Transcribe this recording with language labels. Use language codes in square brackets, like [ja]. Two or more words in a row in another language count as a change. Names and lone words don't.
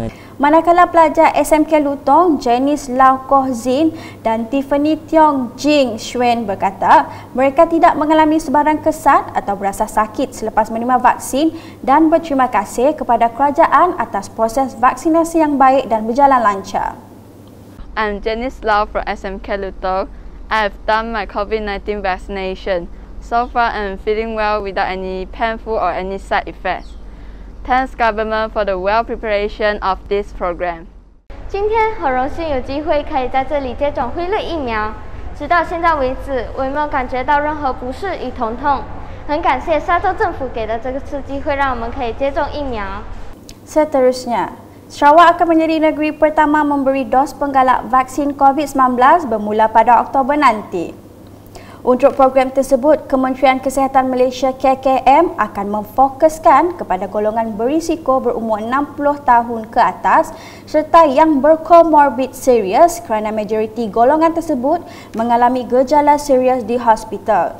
[ms] Manakala pelajar SMK Lutong, Janice Lau Koh Zin dan Tiffany Tiong Jing Shuen berkata mereka tidak mengalami sebarang kesan atau berasa sakit selepas menerima vaksin dan berterima kasih kepada kerajaan atas proses vaksinasi yang baik dan berjalan lancar. [en] I'm Janice Lau from SMK Lutong. I have done my COVID-19 vaccination. So far, I'm feeling well without any painful or any side effects. Thanks government for the well preparation of this program. [zh] 今天很荣幸有机会可以在这里接种辉瑞疫苗。直到现在为止，我也没有感觉到任何不适与疼痛。很感谢沙州政府给的这次机会，让我们可以接种疫苗。 [ms] Seterusnya, Sarawak akan menjadi negeri pertama memberi dos penggalak vaksin COVID-19 bermula pada Oktober nanti. Untuk program tersebut, Kementerian Kesihatan Malaysia KKM akan memfokuskan kepada golongan berisiko berumur 60 tahun ke atas serta yang berkomorbid serius kerana majoriti golongan tersebut mengalami gejala serius di hospital.